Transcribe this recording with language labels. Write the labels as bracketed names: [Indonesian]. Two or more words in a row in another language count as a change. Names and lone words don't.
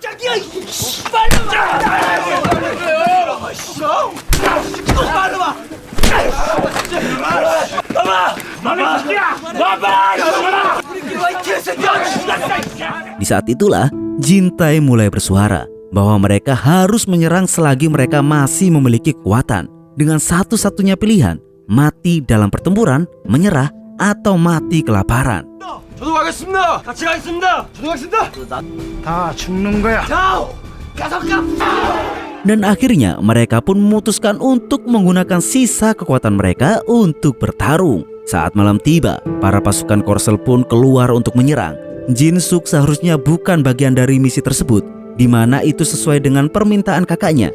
[Indonesian] Di saat itulah Jintai mulai bersuara bahwa mereka harus menyerang selagi mereka masih memiliki kekuatan. Dengan satu-satunya pilihan, mati dalam pertempuran, menyerah, atau mati kelaparan. [Korean] 저도 가겠습니다. 같이 가겠습니다. 저도 가겠습니다. 다 죽는 거야. [Indonesian] Dan akhirnya mereka pun memutuskan untuk menggunakan sisa kekuatan mereka untuk bertarung. Saat malam tiba, para pasukan Korsel pun keluar untuk menyerang. Jin-suk seharusnya bukan bagian dari misi tersebut, di mana itu sesuai dengan permintaan kakaknya.